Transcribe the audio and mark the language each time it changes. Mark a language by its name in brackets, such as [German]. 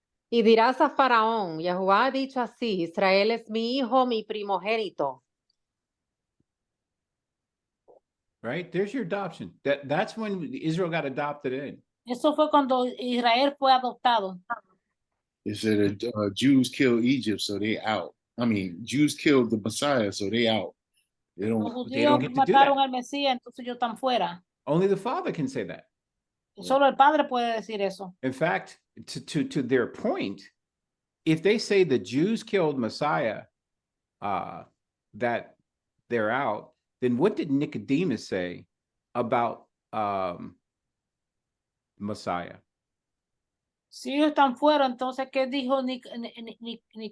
[Spanish] Y dirás a Faraón, Yahuwah ha dicho así, Israel es mi hijo, mi primogénito. [English] Right? There's your adoption. That's when Israel got adopted in. [Spanish] Eso fue cuando Israel fue adoptado. [English] It said Jews killed Egypt, so they out. I mean, Jews killed the Messiah, so they out. They [Spanish] Los [English] don't. [Spanish] judíos [English] get to do [Spanish] mataron [English] that. [Spanish] al Mesías, entonces ellos están fuera. [English] Only the Father can say that. [Spanish] Solo el Padre puede decir eso. [English] In fact, to their point, if they say the Jews killed Messiah, that they're out, then what did Nicodemus say about Messiah? [Spanish] Si ellos están fuera, entonces, ¿qué dijo Nicodemus?